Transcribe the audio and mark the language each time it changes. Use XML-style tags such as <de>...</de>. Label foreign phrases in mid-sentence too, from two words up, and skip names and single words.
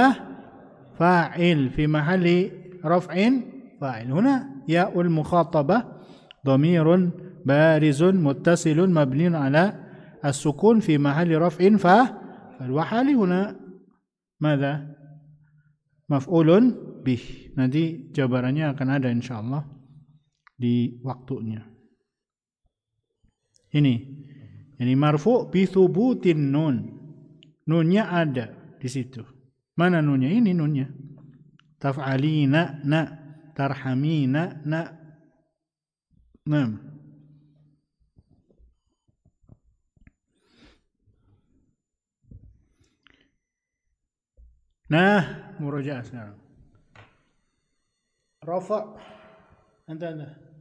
<ar>فاعل في محل رفع فاعل. هنا ياء المخاطبة ضمير بارز متصل مبني على السكون في محل رفع فالوحال هنا ماذا؟ مفعول به.</ar> <id>Nanti jawabannya akan ada insyaallah di waktunya.</id> <ar>Ini مرفوع بثبوت النون.</ar> <id>Nunnya ada di situ. Mana nunnya? Ini nunnya.</id> <ar>تفعلين ن، ترحمين ن.</ar> <id>Nah, murajaah sekarang. Rafa. Anda.</id>